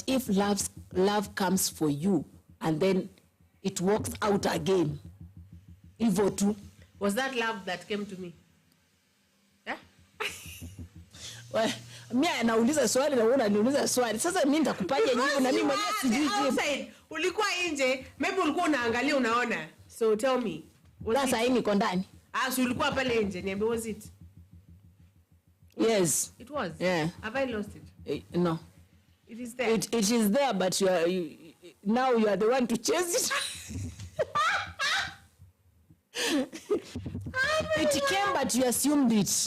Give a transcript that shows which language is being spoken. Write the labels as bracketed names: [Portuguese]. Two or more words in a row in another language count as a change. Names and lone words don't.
[English] if love comes for you and then it walks out again? [Swahili] Hivyo tu. [English] Was that love that came to me? Yeah? Well, [Swahili] mimi anauliza swali na wewe unaniuliza swali. Sasa mimi nitakupaje jibu na mimi mwenyewe sijui jibu. Ulikuwa nje, maybe ulikuwa unaangalia unaona. [English] So tell me. [Swahili] Sasa hii niko ndani. So ulikuwa pale nje, niambie, [English] was it? Yes. It was? Yeah. Have I lost it? No. It is there. It is there, but now you are the one to chase it. It came, but you assumed it.